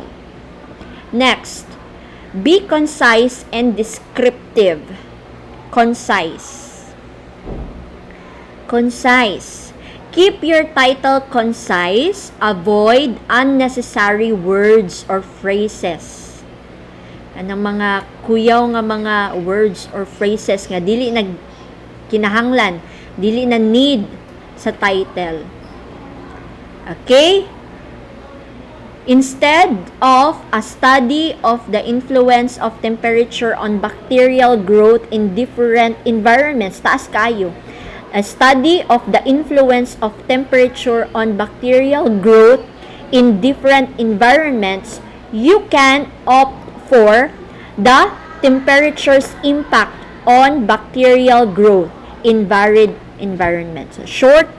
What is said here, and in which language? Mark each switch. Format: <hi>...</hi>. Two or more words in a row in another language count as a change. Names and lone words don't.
<en>Next, be concise and descriptive. Concise. Concise. Keep your title concise. Avoid unnecessary words or phrases.</en> <ceb>Anong mga kuyaw nga mga</ceb> <en>words or phrases</en> <ceb>nga dili na kinahanglan, dili na need sa title.</ceb> <en>Okay? Instead of a study of the influence of temperature on bacterial growth in different environments,</en> <ceb>taas kayo.</ceb> <en>A study of the influence of temperature on bacterial growth in different environments, you can opt for the temperature's impact on bacterial growth in varied environments.</en>